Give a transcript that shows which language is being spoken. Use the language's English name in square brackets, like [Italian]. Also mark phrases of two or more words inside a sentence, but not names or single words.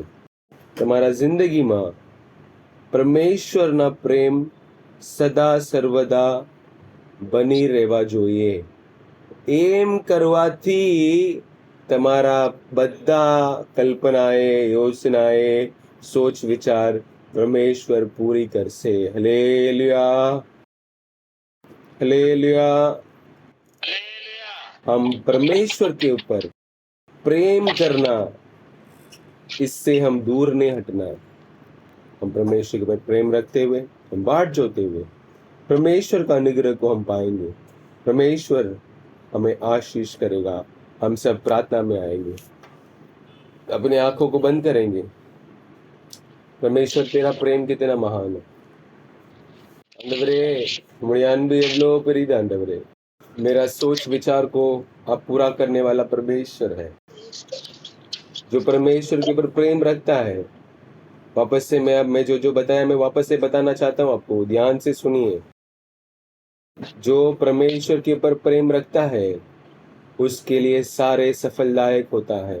[Gujarati] તમારા જિંદગીમાં પરમેશ્વરના પ્રેમ સદા સર્વદા બની રહેવા જોઈએ. એમ કરવાથી તમારા બધા કલ્પનાએ, યોજનાએ, સોચ વિચાર પરમેશ્વર પૂરી કરશે. હાલેલુયા, [Hindi] हालेलुया. हम परमेश्वर के ऊपर प्रेम करना, इससे हम दूर नहीं हटना. हम परमेश्वर के ऊपर प्रेम रखते हुए, हम बाट जोते हुए परमेश्वर का अनुग्रह को हम पाएंगे. परमेश्वर हमें आशीष करेगा. हम सब प्रार्थना में आएंगे, अपने आंखों को बंद करेंगे. परमेश्वर तेरा प्रेम कितना महान है. [Tamil] आंडवरे, நம்முடைய அன்பு எவ்வளோ பெரிது ஆண்டவரே. [Hindi] मेरा सोच विचार को आप पूरा करने वाला परमेश्वर है, जो परमेश्वर के ऊपर प्रेम रखता है. वापस से मैं जो बताया मैं वापस से बताना चाहता हूँ आपको, ध्यान से सुनिए. जो परमेश्वर के ऊपर प्रेम रखता है उसके लिए सारे सफलदायक होता है.